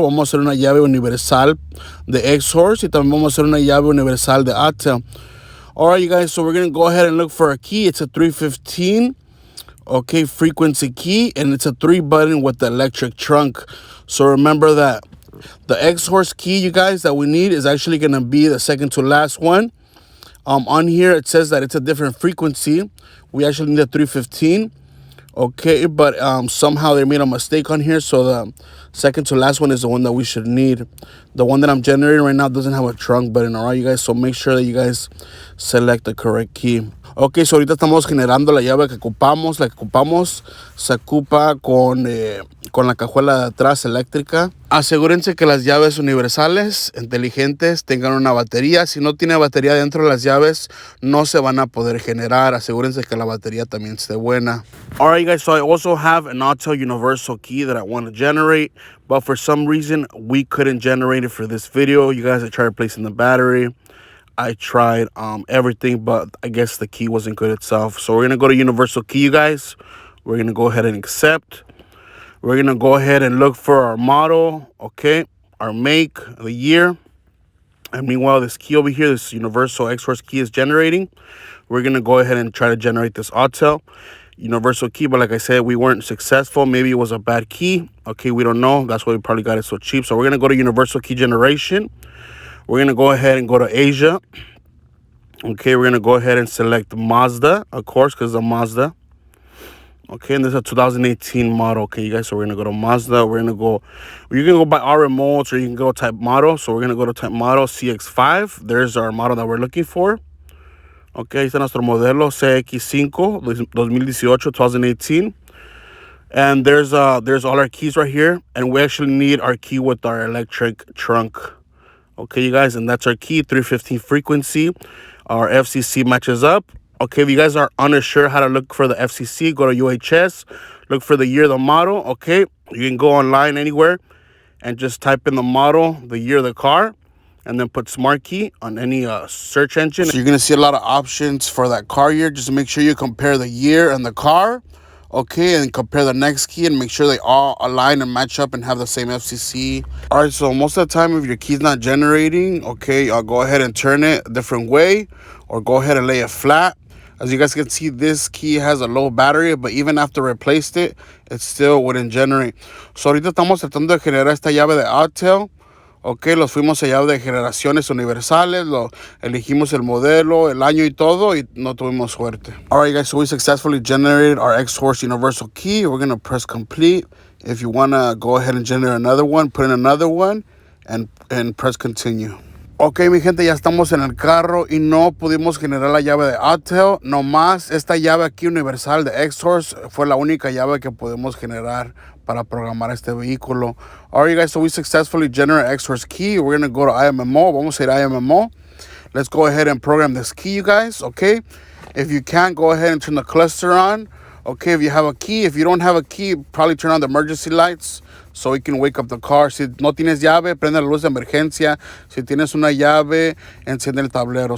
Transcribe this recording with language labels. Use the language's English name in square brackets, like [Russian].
[Spanish] Vamos a hacer una llave universal de Xhorse y también vamos a hacer una llave universal de Autel. [English] Alright, you guys, so we're going to go ahead and look for a key. It's a 315, okay, frequency key, and it's a 3-button with the electric trunk. So remember that the Xhorse key, you guys, that we need is actually going to be the second to last one. On here, it says that it's a different frequency. We actually need a 315. Okay, but somehow they made a mistake on here. So the second to last one is the one that we should need. The one that I'm generating right now doesn't have a trunk button, all right, you guys? So make sure that you guys select the correct key. [Spanish] Ok, so ahorita estamos generando la llave que ocupamos. La que ocupamos se ocupa con la cajuela de atrás eléctrica. Asegúrense que las llaves universales, inteligentes, tengan una batería. Si no tiene batería dentro de las llaves, no se van a poder generar. Asegúrense que la batería también esté buena. [English] Alright, guys, so I also have an Autel universal key that I want to generate. But for some reason, we couldn't generate it for this video. You guys, I tried replacing the battery. I tried everything, but I guess the key wasn't good itself. So we're going to go to universal key, you guys. We're going to go ahead and accept. We're going to go ahead and look for our model, okay, our make, the year. And meanwhile, this key over here, this universal Xhorse key is generating. We're going to go ahead and try to generate this Autel universal key. But like I said, we weren't successful. Maybe it was a bad key. Okay, we don't know. That's why we probably got it so cheap. So we're going to go to universal key generation. We're going to go ahead and go to Asia. Okay, we're going to go ahead and select Mazda, of course, because it's a Mazda. Okay, and this is a 2018 model. Okay, you guys, so we're going to go to Mazda. We're going to go, you can go by our remotes or you can go type model. So we're going to go to type model CX-5. There's our model that we're looking for. [Spanish] Okay, ahí está nuestro modelo CX-5 2018. [English] And there's all our keys right here. And we actually need our key with our electric trunk. Okay, you guys, and that's our key, 315 frequency. Our FCC matches up. Okay, if you guys are unsure how to look for the FCC, go to UHS, look for the year, the model. Okay, you can go online anywhere and just type in the model, the year of the car, and then put smart key on any search engine. So you're going to see a lot of options for that car year. Just make sure you compare the year and the car. Okay, and compare the next key and make sure they all align and match up and have the same FCC. All right, so most of the time, if your key's not generating, okay, I'll go ahead and turn it a different way or go ahead and lay it flat. As you guys can see, this key has a low battery, but even after replaced it, it still wouldn't generate. [Spanish] So ahorita estamos tratando de generar esta llave de Autel. Ok, los fuimos a llave de generaciones universales, elegimos el modelo, el año y todo, y no tuvimos suerte. [English] Alright guys, so we successfully generated our Xhorse universal key. We're going to press complete. If you want to go ahead and generate another one, put in another one, and press continue. [Spanish] Ok, mi gente, ya estamos en el carro y no pudimos generar la llave de Autel. Nomás esta llave aquí universal de Xhorse fue la única llave que pudimos generar para programar este vehículo. [English] Alright, guys, so we successfully generate Xhorse key. We're going to go to IMMO. [Spanish] Vamos a ir a IMMO. [English] Let's go ahead and program this key, you guys, okay? If you can, go ahead and turn the cluster on. Okay, if you have a key. If you don't have a key, probably turn on the emergency lights so it can wake up the car. [Spanish] Si no tienes llave, prende la luz de emergencia. Si tienes una llave, enciende el tablero.